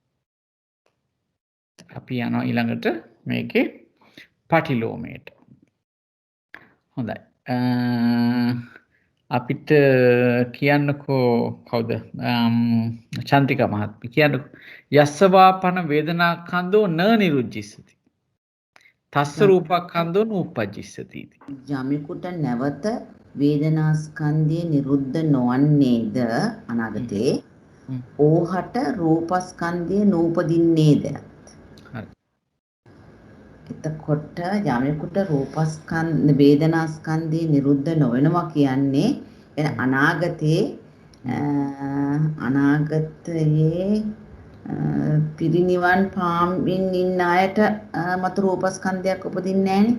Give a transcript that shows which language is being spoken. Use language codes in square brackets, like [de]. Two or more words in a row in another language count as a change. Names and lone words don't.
[si] අපි යනවා ඊළඟට මේකේ පටිලෝමයට. හොඳයි. අපිට කියන්නකෝ කවුද? චන්තිකා මහත්මිය කියන්නකෝ. [pi] යස්සවාපන වේදනාඛන්‍தோ න නිරුද්ධිස්සති. තස්ස රූපඛන්‍தோ නූපජ්ජිස්සති. [si] යමෙකුට නැවත වේදනාස්කන්ධය නිරුද්ධ නොවන්නේද අනාගතේ ඕහට රූපස්කන්ධය නූපදින්නේද? එතකොට යමෙකුට රූපස්කන්ධ වේදනාස්කන්ධය නිරුද්ධ නොවෙනවා කියන්නේ අනාගතයේ පිරිනිවන් පාමින් ඉන්න අයට මතු රූපස්කන්ධයක් උපදින්නේ නැහනේ.